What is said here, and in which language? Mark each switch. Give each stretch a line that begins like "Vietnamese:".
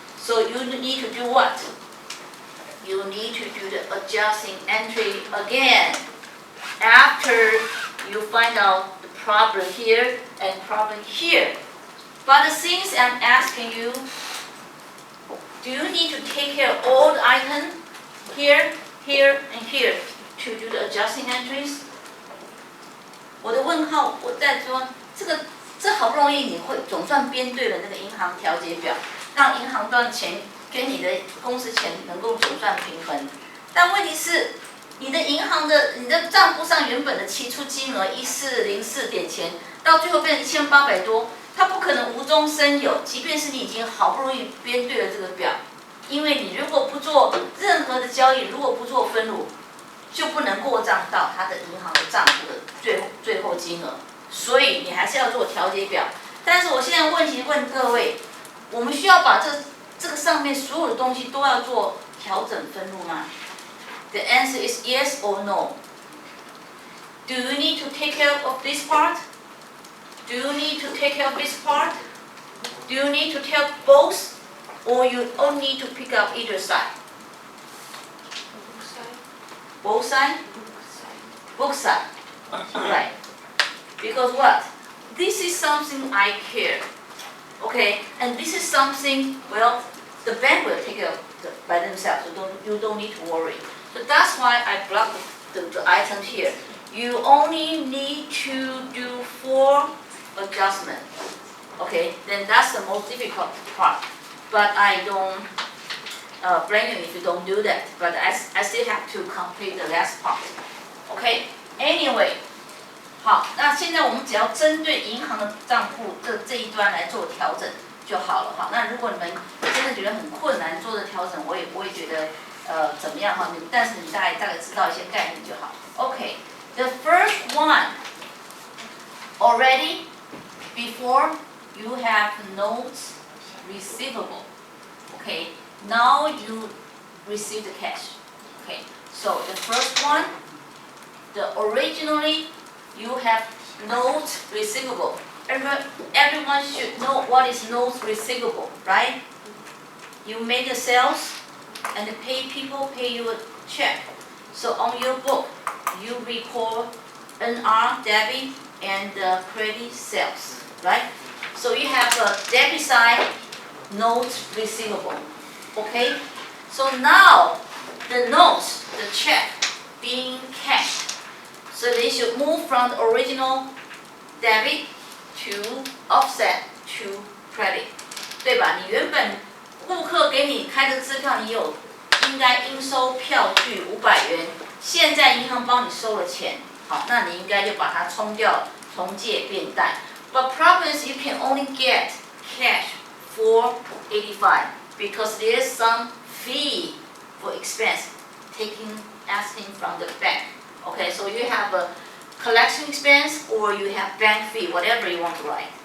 English: So you need to do what? You need to do the adjusting entry again after you find out the problem here and problem here. But the things I'm asking you, do you need to take care of all the items here, here, and here to do the adjusting entries?
Chinese: 问号，我在说这好不容易你会总算编对了那个银行调节表，让银行端钱跟你的公司钱能够总算平衡。但问题是，你的账户上原本的期初金额1404点钱，到最后变成1800多，它不可能无中生有。即便是你已经好不容易编对了这个表，因为你如果不做任何的交易，如果不做分录，就不能过账到他的银行的账户的最后金额。所以你还是要做调节表。但是我现在问各位，我们需要把这个上面所有的东西都要做调整分录吗？
English: The answer is yes or no. Do you need to take care of this part? Do you need to take care of this part? Do you need to take both? Or you only need to pick up either side? Both side? Both side. Right. Because what? This is something I care. Okay? And this is something, well, the bank will take care of by themselves. So you don't need to worry. So that's why I blocked the item here. You only need to do 4 adjustments. Okay? Then that's the most difficult part. But I don't blame you if you don't do that. But I still have to complete the last part. Okay? Anyway.
Chinese: 好，那现在我们只要针对银行的账户这一端来做调整就好了哈。那如果你们真的觉得很困难做的调整，我也不会觉得怎么样哈。但是你大概知道一些概念就好。
English: Okay, the first one already before you have notes receivable. Okay, now you receive the cash. Okay, so the first one, the originally. You have notes receivable. Everyone should know what is notes receivable, right? You make the sales and pay you a check. So on your book, you record NR, debit, and credit sales, right? So you have a debit side, notes receivable, okay? So now the notes, the check being cashed. So they should move from the original debit to offset to credit,
Chinese: 对吧？你原本顾客给你开的支票，你应该应收票据500元，现在银行帮你收了钱，好，那你应该就把它冲掉，从借变贷。
English: But problem is you can only get cash $4.85 because there's some fee for expense asking from the bank. Okay, so you have a collection expense or you have bank fee, whatever you want to write.